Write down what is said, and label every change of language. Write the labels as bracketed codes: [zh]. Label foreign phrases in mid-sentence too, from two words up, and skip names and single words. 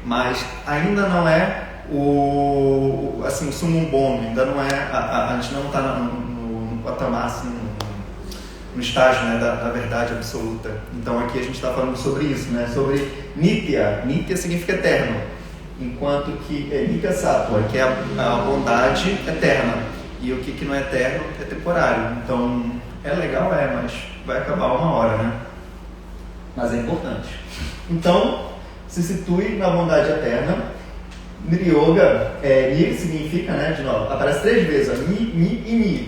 [pt] Mas ainda não é o [la] sumum bonum, [pt] ainda não é, a gente não está no patamar, assim, no estágio, né, da verdade absoluta. Então aqui a gente está falando sobre isso, né, sobre nitya. Nitya significa eterno, enquanto que [sa] नित्य सत्त्व, [pt] que é a bondade eterna. E o que não é eterno é temporário. Então é legal, mas vai acabar uma hora, né? Mas é importante. Então se situe na bondade eterna. Niryoga, ni significa, né, de novo, aparece 3 vezes, ó, ni e ni.